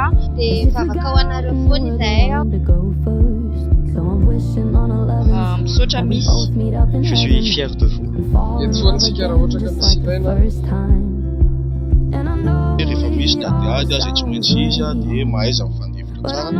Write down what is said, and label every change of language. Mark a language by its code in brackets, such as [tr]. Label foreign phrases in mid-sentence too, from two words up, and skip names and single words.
[mg] Dia vavaka ho anareo foana izahay. Misaotra misy. [fr] Je suis fier de vous. [mg] Entsoantsika raha ohatra ka misy ilaina. Rehefa misy ny adiady azy tsy maintsy izy dia mahaiza mifandevitra tsara.